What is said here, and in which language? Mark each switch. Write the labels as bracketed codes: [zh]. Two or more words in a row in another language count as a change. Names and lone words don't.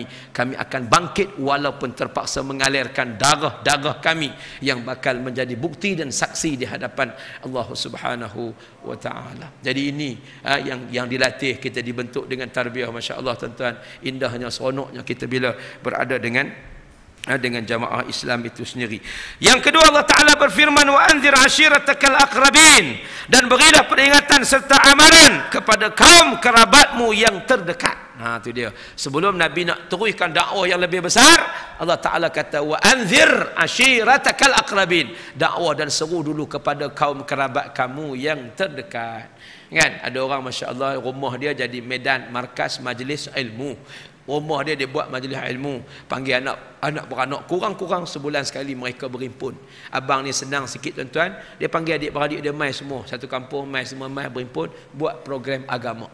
[ms] Kami akan bangkit walaupun terpaksa mengalirkan darah kami yang bakal menjadi bukti dan saksi di hadapan Allah [ar] سبحانه وتعالى. [ms] Jadi ini yang dilatih kita, dibentuk dengan tarbiyah, [ar] ما شاء الله, [ms] tuan-tuan. Indahnya, seronoknya kita bila berada dengan jamaah Islam itu sendiri. Yang kedua, Allah Ta'ala berfirman, [ar] وأنذر عشيرتك الأقربين, [ms] dan berilah peringatan serta amaran kepada kaum kerabatmu yang terdekat. Itu dia. Sebelum Nabi nak teruskan dakwah yang lebih besar, Allah Ta'ala kata, [ar] وأنذر عشيرتك الأقربين, [ms] dakwah dan seru dulu kepada kaum kerabat kamu yang terdekat. Kan? Ada orang, [ar] ما شاء الله, [ms] rumah dia jadi medan markas majlis ilmu. Rumah dia buat majlis ilmu, panggil anak beranak, kurang-kurang sebulan sekali mereka berhimpun. Abang ni senang sikit, tuan-tuan, dia panggil adik-beradik dia mai semua, satu kampung mai semua, mai berhimpun buat program agama.